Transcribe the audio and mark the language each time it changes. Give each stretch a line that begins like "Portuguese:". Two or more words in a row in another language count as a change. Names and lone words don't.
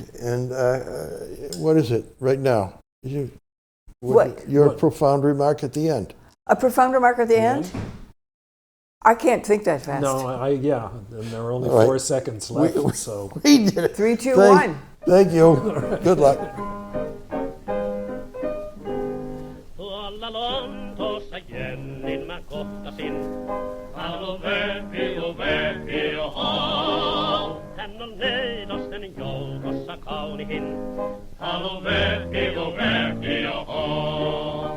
English: And what is it right now? Your profound remark at the end. A profound remark at the end? I can't think that fast. No, and there are only All right. 4 seconds left. So We did it. 3, 2, 1. Thank you. Good luck.
Finnish: Tuolla Lontoossa Jennin mä kohtasin. Alo Verpi, oho. Hän on neidosten joukossa kaunihin. Alo Verpi, oho.